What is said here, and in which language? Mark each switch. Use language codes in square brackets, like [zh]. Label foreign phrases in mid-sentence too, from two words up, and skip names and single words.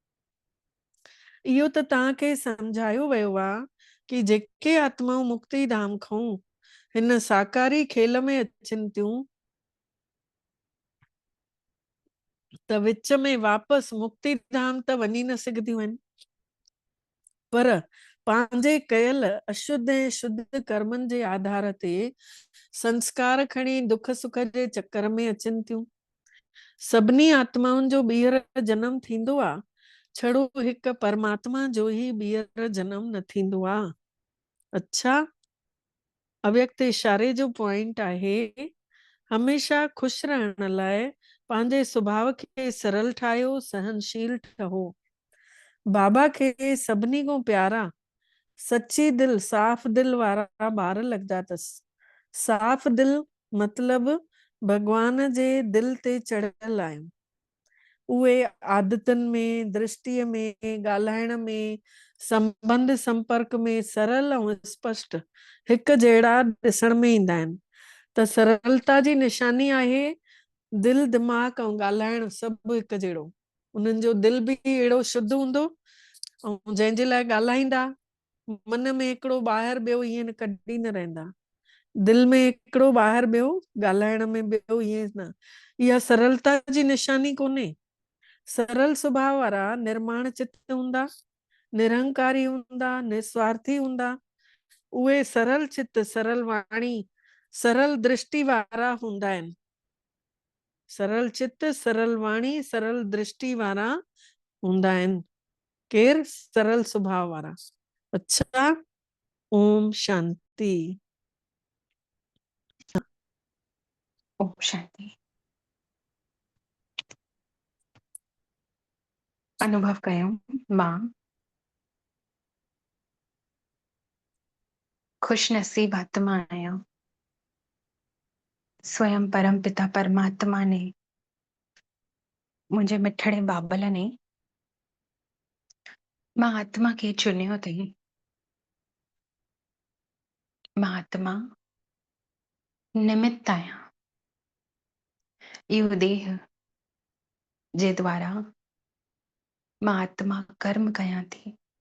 [sd] इहो त तव्हांखे सम्झायो वियो आहे कि जेके आत्माऊं मुक्ति धाम खां हिन साकारी खेल में अचनि थियूं त विच में वापसि मुक्ति धाम त वञी न सघंदियूं आहिनि, पर पंहिंजे कयल अशुद्ध ऐं शुद्ध कर्मनि जे आधार ते संस्कार खणी दुख सुख जे चक्कर में अचनि थियूं। सभिनी आत्माउनि जो ॿीहर जनम थींदो आहे, छड़ो हिकु परमात्मा जो ही ॿीहर जनम न थींदो आहे। अच्छा, अव्यक्त इशारे जो पॉइंट आहे, हमेशा खुश रहण लाइ पंहिंजे स्वभाव खे सरल ठाहियो, सहनशील ठहो। बाबा खे सभिनी खां प्यारा सच्ची दिल साफ दिल वारा ॿार लगदा अथसि। साफ दिल मतलब भगवान जे दिल ते चढ़ियल आहियूं। उहे आदतनि में, दृष्टिअ में, ॻाल्हाइण में, संबंध संपर्क में सरल ऐं स्पष्ट हिकु जहिड़ा ॾिसण में ईंदा आहिनि। त सरलता जी निशानी आहे दिल दिमाग़ ऐं ॻाल्हाइण सभु हिकु जहिड़ो। उन्हनि जो दिल भी अहिड़ो शुद्ध हूंदो ऐं जंहिंजे लाइ ॻाल्हाईंदा, मन में हिकिड़ो ॿाहिरि ॿियो ईअं न कढी न रहंदा, दिल में हिकिड़ो ॿाहिरि ॿियो, ॻाल्हाइण में ॿियो ईअं न। इहा सरलता जी निशानी कोन्हे। सरल स्वभाव वारा निर्माण चित्त हूंदा, निरंकारी हूंदा, निस्वार्थी हूंदा। उहे सरल चित्त, सरल वाणी, सरल दृष्टि वारा हूंदा आहिनि। सरल चित्त, सरल वाणी, सरल दृष्टि वारा हूंदा आहिनि। केर? सरल स्वभाव वारा। अच्छा, ओम शांति। ओम शांति। अनुभव कयूं, मां खुशनसीब आत्मा आहियां। स्वयं परम पिता परमात्मा ने मुंहिंजे मिठड़े बाबल ने मां आत्मा खे चुनियो अथई। मां आत्मा निमित्त आहियां। इहो देह जे द्वारा मां आत्मा कर्म कयां थी।